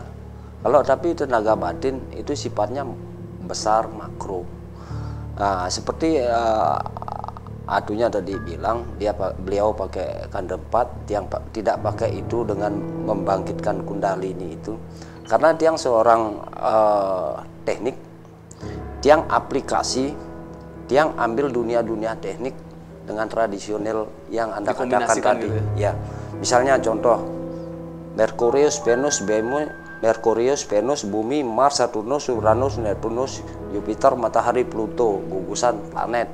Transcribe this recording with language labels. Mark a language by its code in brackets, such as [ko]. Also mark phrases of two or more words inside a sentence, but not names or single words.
[id] Kalau tapi tenaga batin itu sifatnya besar makro. Nah, seperti atunya tadi bilang beliau pakai Kandepat, yang tidak pakai itu dengan membangkitkan kundalini itu. Karena dia seorang teknik, tiang aplikasi, tiang ambil dunia-dunia teknik dengan tradisional yang Anda katakan tadi. Gitu ya. Misalnya contoh Merkurius, Venus, Bumi, Mars, Saturnus, Uranus, Neptunus, Jupiter, Matahari, Pluto, gugusan planet.